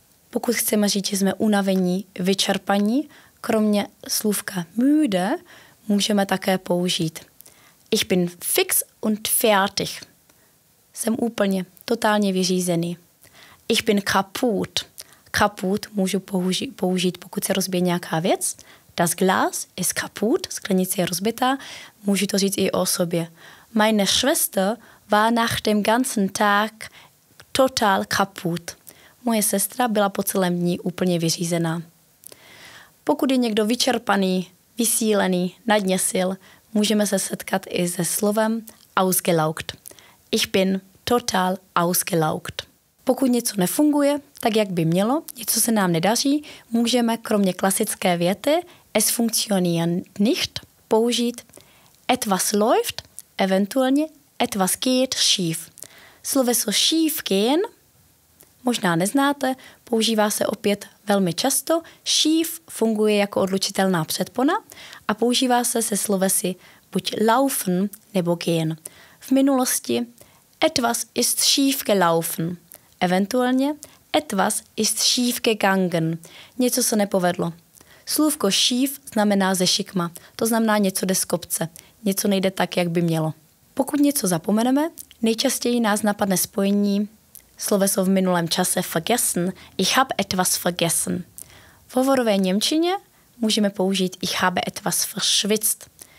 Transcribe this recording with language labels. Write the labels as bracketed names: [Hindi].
[Czech] Pokud chceme říct, že jsme unavení, vyčerpaní, kromě slůvka müde můžeme také použít [German] Ich bin fix und fertig. [Czech] Jsem úplně, totálně vyřízený. [German] Ich bin kaputt. [Czech] Kaputt můžu použít, pokud se rozbije nějaká věc. [German] Das Glas ist kaputt, [Czech] sklenice je rozbitá, můžu to říct i o sobě. [German] Meine Schwester war nach dem ganzen Tag total kaputt. [Czech] Moje sestra byla po celém dní úplně vyřízená. Pokud je někdo vyčerpaný, vysílený, na dně sil, můžeme se setkat i se slovem ausgelaugt. [German] Ich bin total ausgelaugt. [Czech] Pokud něco nefunguje, tak jak by mělo, něco se nám nedaří, můžeme kromě klasické věty [German] Es funktioniert nicht [Czech] použít [German] etwas läuft, [Czech] eventuálně [German] etwas geht schief. [Czech] Sloveso schief gehen možná neznáte, používá se opět velmi často. Schief funguje jako odlučitelná předpona a používá se slovesy buď laufen nebo gehen. V minulosti [German] etwas ist schief gelaufen, [Czech] eventuálně [German] etwas ist schief gegangen, [Czech] něco se nepovedlo. Slůvko schief znamená ze šikma, to znamená něco jde z kopce, něco nejde tak, jak by mělo. Pokud něco zapomeneme, nejčastěji nás napadne spojení sloveso v minulém čase vergessen, [German] ich habe etwas vergessen. [Czech] V hovorové němčině můžeme použít [German] ich habe etwas verschwitzt.